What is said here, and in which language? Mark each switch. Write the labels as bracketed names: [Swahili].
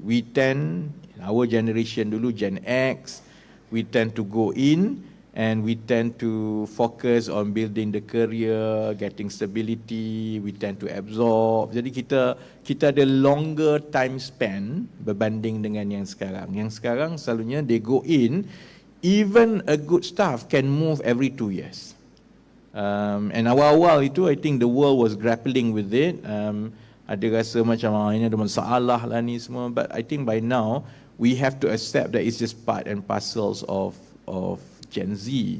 [English] We tend, our generation dulu, Gen X, we tend to go in and we tend to focus on building the career, getting stability, we tend to absorb. [Malay] Jadi kita ada [English] longer time span [Malay] berbanding dengan yang sekarang. Yang sekarang selalunya [English] they go in, even a good staff can move every 2 years. And [Malay] awal-awal itu [English] I think the world was grappling with it. [Malay] Ada rasa macam ini ada masalah lah ni semua, [English] but I think by now we have to accept that it's just part and parcels of Gen Z.